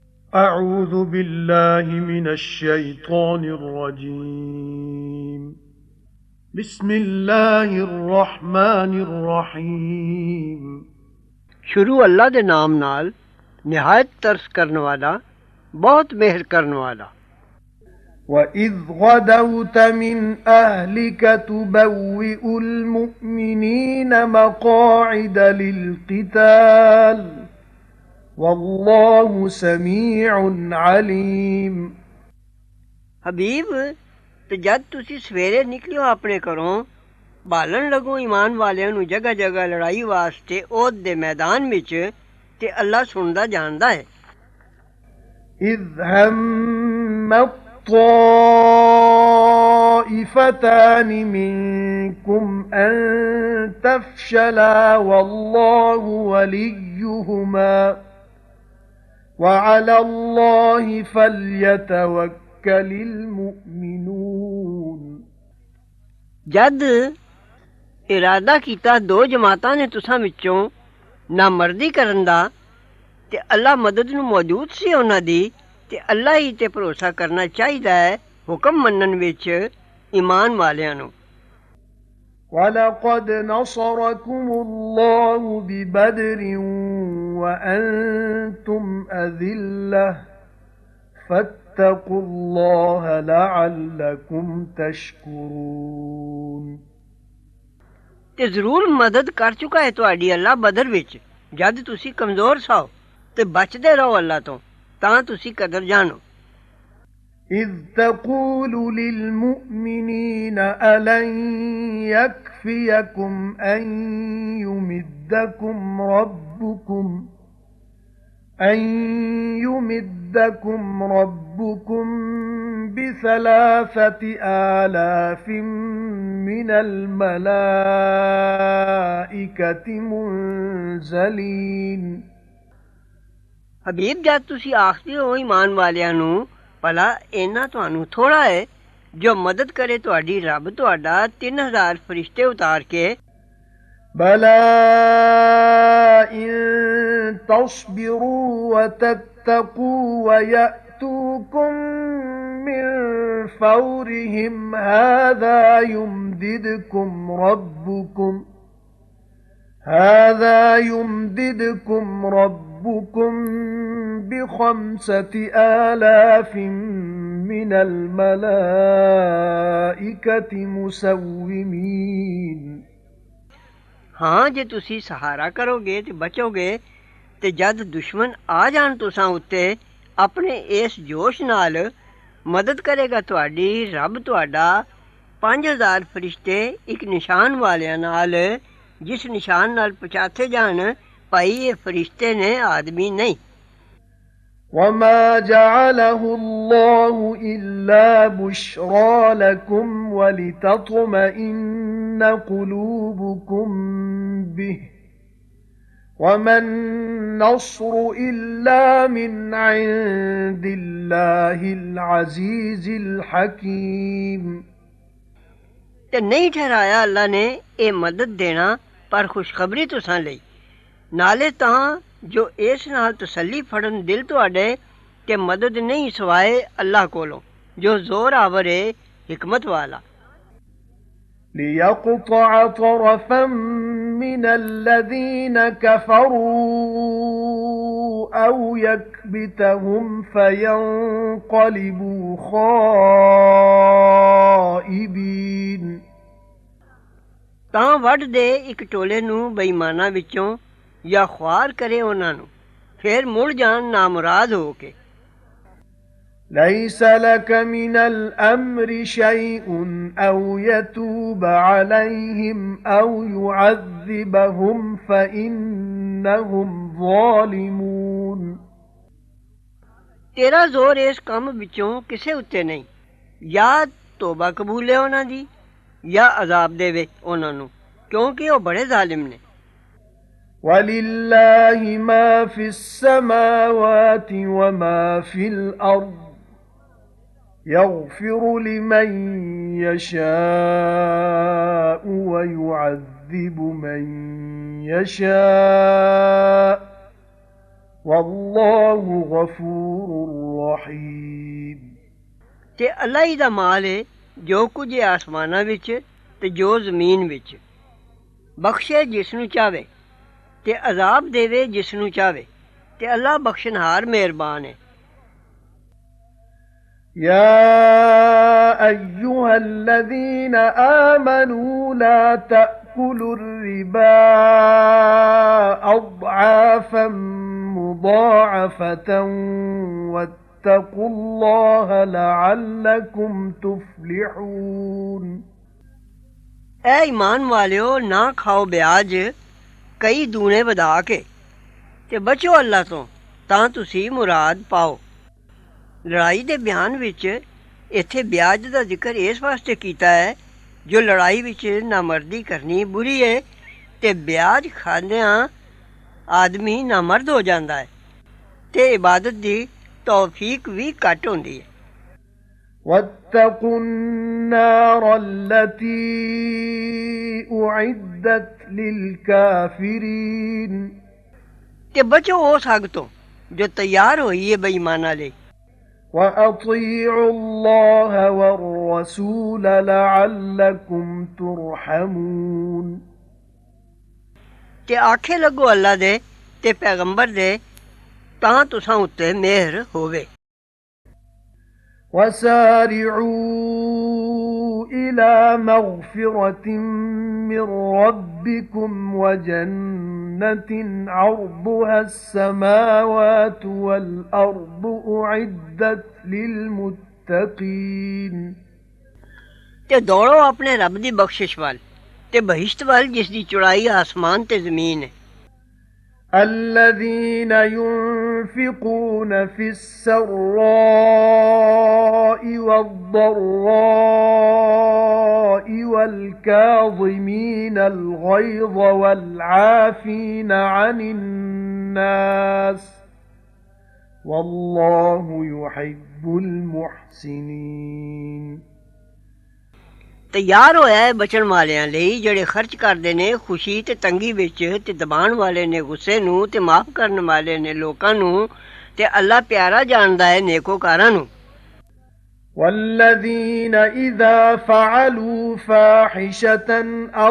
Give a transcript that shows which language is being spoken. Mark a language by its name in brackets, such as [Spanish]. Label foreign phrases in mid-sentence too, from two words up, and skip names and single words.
[Arabic] أعوذ بالله من الشيطان الرجيم بسم الله الرحمن الرحيم [Punjabi] ਸ਼ੁਰੂ ਅੱਲਾ ਦੇ ਨਾਮ ਨਾਲ ਨਿਹਾਇਤ ਤਰਸ ਕਰਨ ਵਾਲਾ ਬਹੁਤ ਮਿਹਰ ਕਰਨ ਵਾਲਾ। [Arabic] وَإِذْ غَدَوْتَ مِنْ أَهْلِكَ تُبَوِّئُ الْمُؤْمِنِينَ مَقَاعِدَ لِلْقِتَالِ وَاللَّهُ سَمِيعٌ عَلِيمٌ। [Punjabi] ਹਬੀਬ ਤੇ ਜਦ ਤੁਸੀਂ ਸਵੇਰੇ ਨਿਕਲਿਓ ਆਪਣੇ ਘਰੋਂ ਬਾਲਨ ਲੱਗੋ ਈਮਾਨ ਵਾਲਿਆਂ ਨੂੰ ਜਗ੍ਹਾ ਜਗ੍ਹਾ ਲੜਾਈ ਵਾਸਤੇ ਓਹਦ ਦੇ ਮੈਦਾਨ ਵਿੱਚ ਤੇ ਅੱਲਾ ਸੁਣਦਾ ਜਾਣਦਾ ਹੈ। [Arabic] إِذْ هَمَّ الطَّائِفَتَانِ مِنكُمْ أَن تَفْشَلَا وَاللَّهُ وَلِيُّهُمَا وَعَلَى اللَّهِ فَلْيَتَوَكَّلِ الْمُؤْمِنُونَ। [Punjabi] ਜਦ ਇਰਾਦਾ ਕੀਤਾ ਦੋ ਜਮਾਤਾਂ ਨੇ ਤੁਸਾਂ ਵਿੱਚੋਂ ਨਾਮਰਦੀ ਕਰਨ ਦਾ ਤੇ ਅੱਲਾ ਮਦਦ ਨੂੰ ਮੌਜੂਦ ਸੀ ਉਨ੍ਹਾਂ ਦੀ ਤੇ ਅੱਲਾ ਹੀ ਤੇ ਭਰੋਸਾ ਕਰਨਾ ਚਾਹੀਦਾ ਹੈ ਹੁਕਮ ਮੰਨਣ ਵਿੱਚ ਈਮਾਨ ਵਾਲਿਆਂ ਨੂੰ। [Arabic] وَلَقَدْ نَصَرَكُمُ اللَّهُ بِبَدْرٍ وَأَنْتُمْ أَذِلَّةٌ فَاتَّقُوا اللَّهَ لَعَلَّكُمْ تَشْكُرُونَ। [Punjabi] ਤੇ ਜ਼ਰੂਰ ਮਦਦ ਕਰ ਚੁੱਕਾ ਹੈ ਤੁਹਾਡੀ ਅੱਲਾ ਬਦਰ ਵਿੱਚ ਜਦ ਤੁਸੀਂ ਕਮਜ਼ੋਰ ਸਾਓ ਤੇ ਬਚਦੇ ਰਹੋ ਅੱਲਾ ਤੋਂ ਤਾਂ ਤੁਸੀਂ ਕਦਰ ਜਾਣੋ। [Arabic] إِذْ تَقُولُ لِلْمُؤْمِنِينَ أَلَنْ يَكْفِيَكُمْ أَنْ يُمِدَّكُمْ رَبُّكُمْ ب3,000 مِنَ الْمَلَائِكَةِ مُنْزَلِينَ। [Punjabi] ਹਬੀਬ ਜਦ ਤੁਸੀਂ ਆਖਦੇ ਹੋ ਈਮਾਨ ਵਾਲਿਆਂ ਨੂੰ ਭਲਾ ਇੰਨਾ ਤੁਹਾਨੂੰ ਥੋੜ੍ਹਾ ਹੈ ਜੋ ਮਦਦ ਕਰੇ ਤੁਹਾਡੀ ਰੱਬ ਤੁਹਾਡਾ 3000 ਫ਼ਰਿਸ਼ਤੇ ਉਤਾਰ ਕੇ। [Arabic] بَلَى إِن تَصْبِرُوا وَتَتَّقُوا وَيَأْتُوكُم مِّن فَوْرِهِمْ هَٰذَا يُمْدِدْكُمْ رَبُّكُم ب5,000 مِّنَ الْمَلَائِكَةِ مُسَوِّمِينَ। [Punjabi] ਹਾਂ ਜੇ ਤੁਸੀਂ ਸਹਾਰਾ ਕਰੋਗੇ ਤੇ ਬਚੋਗੇ ਤੇ ਜਦ ਦੁਸ਼ਮਣ ਆ ਜਾਣ ਤੁਸਾਂ ਉੱਤੇ ਆਪਣੇ ਇਸ ਜੋਸ਼ ਨਾਲ ਮਦਦ ਕਰੇਗਾ ਤੁਹਾਡੀ ਰੱਬ ਤੁਹਾਡਾ 5000 ਫ਼ਰਿਸ਼ਤੇ ਇੱਕ ਨਿਸ਼ਾਨ ਵਾਲਿਆਂ ਨਾਲ ਜਿਸ ਨਿਸ਼ਾਨ ਨਾਲ ਪਛਾਤੇ ਜਾਣ ਭਾਈ ਇਹ ਫ਼ਰਿਸ਼ਤੇ ਨੇ ਆਦਮੀ ਨਹੀਂ। [Arabic] وَمَا جَعَلَهُ اللَّهُ إِلَّا بُشْرَىٰ لَكُمْ وَلِتَطْمَئِنَّ قُلُوبُكُم بِهِ وَمَا النَّصْرُ إِلَّا مِنْ عِندِ اللَّهِ الْعَزِيزِ الْحَكِيمِ। [Punjabi] ਤੇ ਨਹੀਂ ਠਹਿਰਾਇਆ ਅੱਲਾ ਨੇ ਇਹ ਮਦਦ ਦੇਣਾ ਪਰ ਖ਼ੁਸ਼ਖ਼ਬਰੀ ਤੁਸਾਂ ਲਈ ਨਾਲੇ ਤਾਂ ਜੋ ਇਸ ਨਾਲ ਤਸੱਲੀ ਫੜਨ ਦਿਲ ਤੁਹਾਡੇ ਕਿ ਮਦਦ ਨਹੀਂ ਸਵਾਏ ਅੱਲਾ ਕੋਲੋਂ ਜੋ ਜ਼ੋਰ ਆਵਰ ਹੈ ਹਿਕਮਤ ਵਾਲਾ। [Arabic] لِيَقْطَعَ طَرَفًا مِّنَ الَّذِينَ كَفَرُوا أَوْ يَكْبِتَهُمْ فَيَنقَلِبُوا خَائِبِينَ। [Punjabi] ਤਾਂ ਵੱਢ ਦੇ ਇੱਕ ਟੋਲੇ ਨੂੰ ਬੇਈਮਾਨਾਂ ਵਿੱਚੋਂ ਯਾ ਖ਼ੁਆਰ ਕਰੇ ਉਨ੍ਹਾਂ ਨੂੰ ਫਿਰ ਮੁੜ ਜਾਣ ਨਾਮੁਰਾਦ ਹੋ ਕੇ। [Arabic] لَيْسَ لَكَ مِنَ الْأَمْرِ شَيْءٌ أَوْ يَتُوبَ عَلَيْهِمْ أَوْ يُعَذِّبَهُمْ فَإِنَّهُمْ ظَالِمُونَ। [Punjabi] ਤੇਰਾ ਜ਼ੋਰ ਇਸ ਕੰਮ ਵਿੱਚੋਂ ਕਿਸੇ ਉੱਤੇ ਨਹੀਂ ਯਾ ਤੌਬਾ ਕਬੂਲੇ ਉਨ੍ਹਾਂ ਦੀ ਯਾ ਅਜ਼ਾਬ ਦੇਵੇ ਉਨ੍ਹਾਂ ਨੂੰ ਕਿਉਂਕਿ ਉਹ ਬੜੇ ਜ਼ਾਲਮ ਨੇ। [Arabic] وَلِلَّهِ مَا فِي السَّمَاوَاتِ وَمَا فِي الْأَرْضِ يَغْفِرُ لِمَن يَشَاءُ وَيُعَذِّبُ مَن يَشَاءُ والله غفور رحيم [Punjabi] ਤੇ ਅੱਲਾ ਹੀ ਦਾ ਮਾਲ ਹੈ ਜੋ ਕੁਝ ਹੈ ਆਸਮਾਨਾਂ ਵਿੱਚ ਤੇ ਜੋ ਜ਼ਮੀਨ ਵਿੱਚ, ਬਖਸ਼ੇ ਜਿਸ ਨੂੰ ਚਾਹਵੇ ਤੇ ਅਜ਼ਾਬ ਦੇਵੇ ਜਿਸ ਨੂੰ ਚਾਹਵੇ, ਤੇ ਅੱਲਾ ਬਖਸ਼ਣਹਾਰ ਮਿਹਰਬਾਨ ਹੈ। [Arabic] يا أيها الذين آمنوا لا تأكلوا الربا أضعافا مضاعفة واتقوا الله لعلكم تفلحون [Punjabi] ਐ ਈਮਾਨ ਵਾਲਿਓ, ਨਾ ਖਾਓ ਵਿਆਜ ਕਈ ਦੂਣੇ ਵਧਾ ਕੇ, ਤੇ ਬਚੋ ਅੱਲਾ ਤੋਂ ਤਾਂ ਤੁਸੀਂ ਮੁਰਾਦ ਪਾਓ। ਲੜਾਈ ਦੇ ਬਿਆਨ ਵਿੱਚ ਇੱਥੇ ਵਿਆਜ ਦਾ ਜ਼ਿਕਰ ਇਸ ਵਾਸਤੇ ਕੀਤਾ ਹੈ ਜੋ ਲੜਾਈ ਵਿੱਚ ਨਾਮਰਦੀ ਕਰਨੀ ਬੁਰੀ ਹੈ, ਤੇ ਵਿਆਜ ਖਾਂਦਿਆਂ ਆਦਮੀ ਨਾਮਰਦ ਹੋ ਜਾਂਦਾ ਹੈ ਤੇ ਇਬਾਦਤ ਦੀ ਤੌਫੀਕ ਵੀ ਘੱਟ ਹੁੰਦੀ ਹੈ। [Arabic] واتقوا النار التي أعدت للكافرين [Punjabi] ਤੇ ਬਚੋ ਉਸ ਅੱਗ ਤੋਂ ਜੋ ਤਿਆਰ ਹੋਈ ਹੈ ਬੇਈਮਾਨਾਂ ਲਈ। [Arabic] وأطيعوا الله والرسول لعلكم ترحمون [Punjabi] ਤੇ ਆਖੇ ਲੱਗੋ ਅੱਲਾ ਦੇ ਤੇ ਪੈਗੰਬਰ ਦੇ ਤਾਂ ਤੁਸਾਂ ਉੱਤੇ ਮਿਹਰ ਹੋਵੇ। [Arabic] وسارعوا إلى مغفرة من ربكم وجنة عرضها السماوات والأرض أعدت للمتقين [Punjabi] ਤੇ ਦੌੜੋ ਆਪਣੇ ਰੱਬ ਦੀ ਬਖਸ਼ਿਸ਼ ਵੱਲ ਤੇ ਬਹਿਸ਼ਤ ਵੱਲ ਜਿਸ ਦੀ ਚੌੜਾਈ ਆਸਮਾਨ ਤੇ ਜ਼ਮੀਨ ਹੈ। [Arabic] الذين ينفقون في السراء والضراء والكاظمين الغيظ والعافين عن الناس والله يحب المحسنين [Punjabi] ਤਿਆਰ ਹੋਇਆ ਹੈ ਬਚਣ ਵਾਲਿਆਂ ਲਈ ਜਿਹੜੇ ਖਰਚ ਕਰਦੇ ਨੇ ਖੁਸ਼ੀ ਤੇ ਤੰਗੀ ਵਿੱਚ, ਤੇ ਦਬਾਉਣ ਵਾਲੇ ਨੇ ਗੁੱਸੇ ਨੂੰ, ਤੇ ਮਾਫ਼ ਕਰਨ ਵਾਲੇ ਨੇ ਲੋਕਾਂ ਨੂੰ, ਤੇ ਅੱਲਾ ਪਿਆਰਾ ਜਾਣਦਾ ਹੈ ਨੇਕੋਕਾਰਾਂ ਨੂੰ। [Arabic] والذين إذا فعلوا فاحشة أو